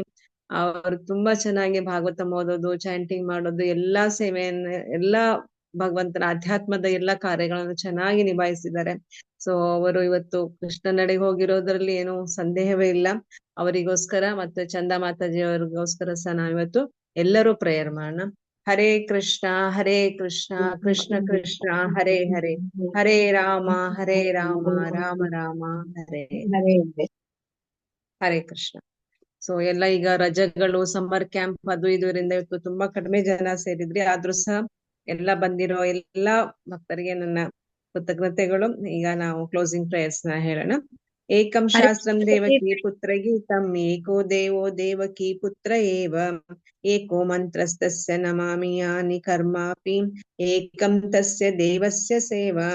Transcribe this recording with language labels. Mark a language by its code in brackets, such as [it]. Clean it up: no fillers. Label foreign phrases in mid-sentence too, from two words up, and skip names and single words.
[kn] ಅವರು ತುಂಬಾ ಚೆನ್ನಾಗಿ ಭಾಗವತ ಓದೋದು, ಚಾಂಟಿಂಗ್ ಮಾಡೋದು, ಎಲ್ಲಾ ಸೇವೆಯನ್ನ, ಎಲ್ಲಾ ಭಗವಂತನ ಅಧ್ಯಾತ್ಮದ ಎಲ್ಲಾ ಕಾರ್ಯಗಳನ್ನು ಚೆನ್ನಾಗಿ ನಿಭಾಯಿಸಿದ್ದಾರೆ. ಸೊ ಅವರು ಇವತ್ತು ಕೃಷ್ಣನಡೆಗೆ ಹೋಗಿರೋದ್ರಲ್ಲಿ ಏನು ಸಂದೇಹವೇ ಇಲ್ಲ. ಅವರಿಗೋಸ್ಕರ ಮತ್ತೆ ಚಂದ ಮಾತಾಜಿ ಅವ್ರಿಗೋಸ್ಕರ ಸಹ ನಾವಿವತ್ತು ಎಲ್ಲರೂ ಪ್ರೇಯರ್ ಮಾಡೋಣ. [sa] ಹರೇ ಕೃಷ್ಣ ಕೃಷ್ಣ ಕೃಷ್ಣ ಹರೇ ಹರೇ, ಹರೇ ರಾಮ ರಾಮ ರಾಮ ಹರೇ ಹರೇ ಕೃಷ್ಣ. [kn] ಸೊ ಎಲ್ಲ ಈಗ ರಜೆಗಳು, [en] summer camp [kn] ಅದು ಇದರಿಂದ ಇವತ್ತು ತುಂಬಾ ಕಡಿಮೆ ಜನ ಸೇರಿದ್ರಿ. ಆದ್ರೂ ಸಹ ಎಲ್ಲ ಬಂದಿರೋ ಎಲ್ಲಾ ಭಕ್ತರಿಗೆ ನನ್ನ ಕೃತಜ್ಞತೆಗಳು. ಈಗ ನಾವು [en] closing prayers [kn] ನ ಹೇಳೋಣ. [sa] ಏಕಂ ಶಾಸ್ತ್ರಂ ದೇವಕಿ ಪುತ್ರ ಗೀತಂ, ಏಕೋ ದೇವೋ ದೇವಕಿ ಪುತ್ರ ಏವ, ಏಕೋ ಮಂತ್ರಸ್ತಸ್ಯ ನಮಾಮಿ ಯಾನಿ ಕರ್ಮಾಪಿ, ಏಕಂ ತಸ್ಯ ದೇವಸ್ಯ ಸೇವಾ.